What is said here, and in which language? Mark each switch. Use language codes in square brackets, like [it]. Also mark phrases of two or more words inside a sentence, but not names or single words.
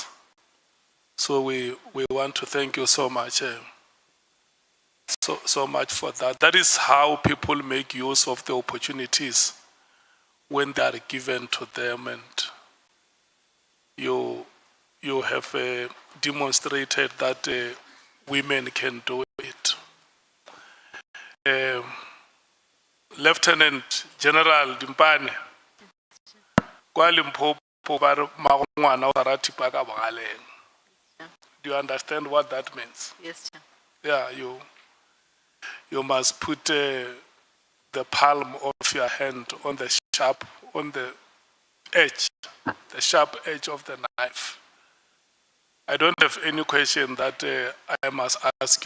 [en] So we want to thank you so much, so much for that. That is how people make use of the opportunities when they are given to them, and you have demonstrated that women can do it. [nso] Lieutenant General Dimpane, kwa Limpopo ba re Mkhwanazi o rata thipa ka bogaleng. [en] Do you understand what that means? Yes, Chair. Yeah, you must put the palm of your hand on the edge, the sharp edge of the knife. I don't have any question that I must ask you.